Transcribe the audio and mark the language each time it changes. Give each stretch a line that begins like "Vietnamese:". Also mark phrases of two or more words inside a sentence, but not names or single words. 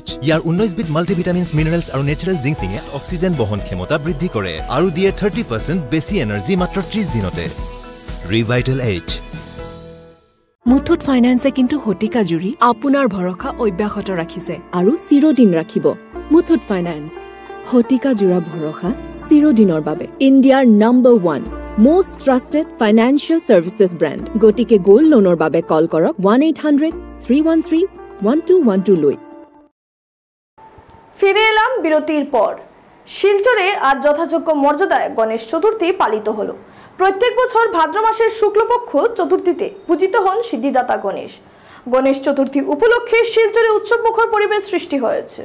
Assamese: ইয়াৰ 19 বিধ মাল্টিভিটামিনছ, মিনাৰেলছ আৰু নেচাৰেল জিংচিঙে অক্সিজেন বহন ক্ষমতা বৃদ্ধি কৰে আৰু দিয়ে 30% বেছি এনাৰ্জি মাত্ৰ 30 দিনতে। ৰিভাইটেল এইচ। মুথুত ফাইনেন্সে কিন্তু শতিকা জুৰি আপোনাৰ ভৰসা অব্যাহত ৰাখিছে আৰু চিৰদিন ৰাখিব। মুথুত ফাইনেন্স, শতিকা জোৰা ভৰসা চিৰদিনৰ বাবে।
English: India's number 1 most trusted financial services brand. গতিকে গোল্ড লোনৰ বাবে কল কৰক 1-800-313-1212 লৈ।
Bangla: ফিরে এলাম বিরতির পর। শিলচরে আজ যথাযোগ্য মর্যাদায় গণেশ চতুর্থী পালিত হলো। প্রত্যেক বছর ভাদ্র মাসের শুক্লপক্ষ চতুর্থীতে পূজিত হন সিদ্ধিদাতা গণেশ। গণেশ চতুর্থী উপলক্ষে শিলচরে উৎসবমুখর পরিবেশ সৃষ্টি হয়েছে।